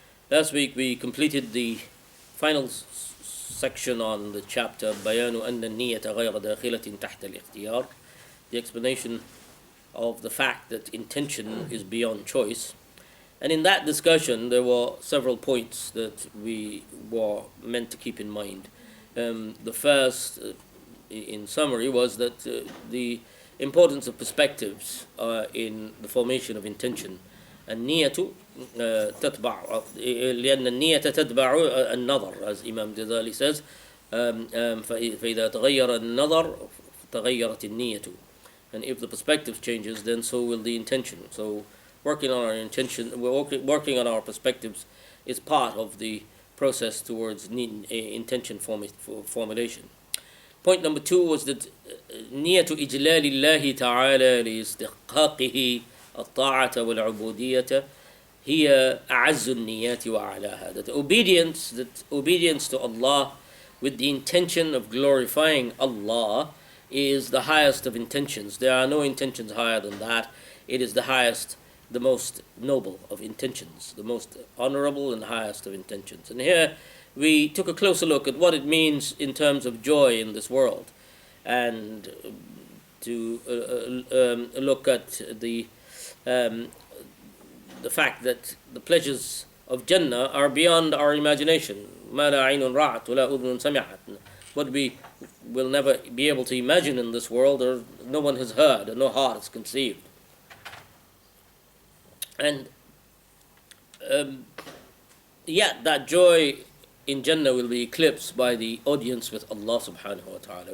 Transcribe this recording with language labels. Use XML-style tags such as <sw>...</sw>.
<en>Last week we completed the final section on the chapter</en> <ar>بيان أن النية غير داخلة تحت الاختيار,</ar> <en>the explanation of the fact that intention is beyond choice. And in that discussion there were several points that we were meant to keep in mind. The first, in summary, was that the importance of perspectives in the formation of intention.</en> <ar>النية تتبع لأن النية تتبع النظر,</ar> <en>as Imam Ghazali says.</en> <ar>فإذا تغير النظر تغيرت النية.</ar> <en>And if the perspective changes, then so will the intention. So working on our intention, working on our perspectives is part of the process towards intention formulation. Point number 2 was that</en> <ar>نية إجلال الله تعالى لاستحقاقه الطاعة والعبودية هي أعز النيات وأعلاها.</ar> <en>That obedience to Allah with the intention of glorifying Allah is the highest of intentions. There are no intentions higher than that. It is the highest, the most noble of intentions, the most honorable and highest of intentions. And here we took a closer look at what it means in terms of joy in this world, and to look at the fact that the pleasures of Jannah are beyond our imagination.</en> <ar>ما لا عين رأت ولا أذن سمعت.</ar> <en>What we will never be able to imagine in this world, or no one has heard, or no heart has conceived. And yet that joy in Jannah will be eclipsed by the audience with Allah subhanahu wa ta'ala.</en>